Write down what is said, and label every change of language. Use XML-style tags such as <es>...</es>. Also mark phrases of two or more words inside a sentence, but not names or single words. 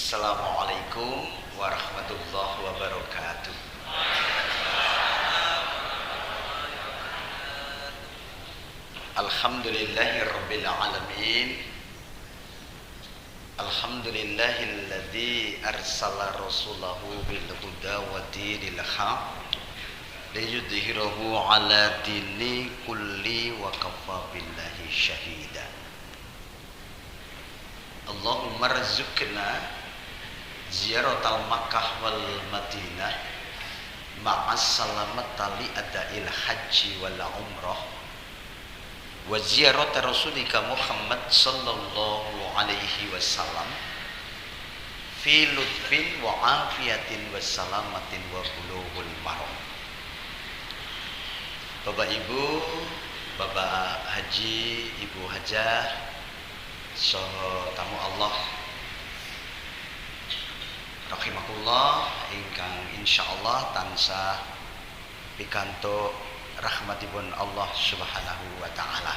<ar>السلام عليكم ورحمة الله وبركاته. الحمد لله رب العالمين. الحمد لله الذي أرسل رسوله بالهدى ودين الحق ليظهره على الدين كله وكفى بالله شهيدا. اللهم ارزقنا زيارة مكة والمدينة مع السلامة لأداء الحج والعمرة وزيارة رسولك محمد صلى الله عليه وسلم في لطف وعافية وسلامة وبلوغ المرام.</ar> <jv>Bapak Ibu, Bapak Haji, Ibu Hajah, saha tamu Allah rahimakumullah ingkang insyaallah tansah pikantuk rahmatipun</jv> <ar>الله سبحانه وتعالى.</ar>